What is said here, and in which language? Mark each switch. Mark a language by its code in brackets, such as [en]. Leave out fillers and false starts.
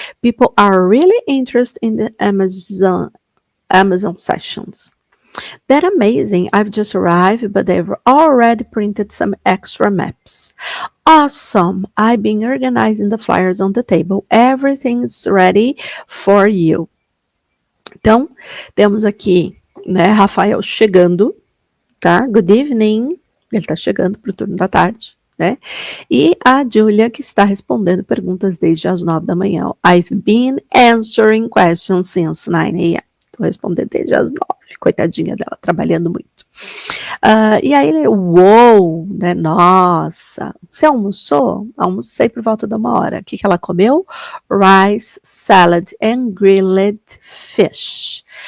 [en] People are really interested in the Amazon sessions. That's amazing. I've just arrived, but they've already printed some extra maps. Awesome. I've been organizing the flyers on the table. Everything's ready for you. [pt] Então, temos aqui, né, Rafael chegando, tá? [en] Good evening. [pt] Ele está chegando para o turno da tarde, né? E a Julia, que está respondendo perguntas desde as 9 da manhã. [en] I've been answering questions since 9 a.m. [pt] Estou respondendo desde as 9. Coitadinha dela, trabalhando muito. E aí ele, uou, né? Nossa, você almoçou? Almocei por volta de 1 hora. O que ela comeu? [en] Rice, salad and grilled fish.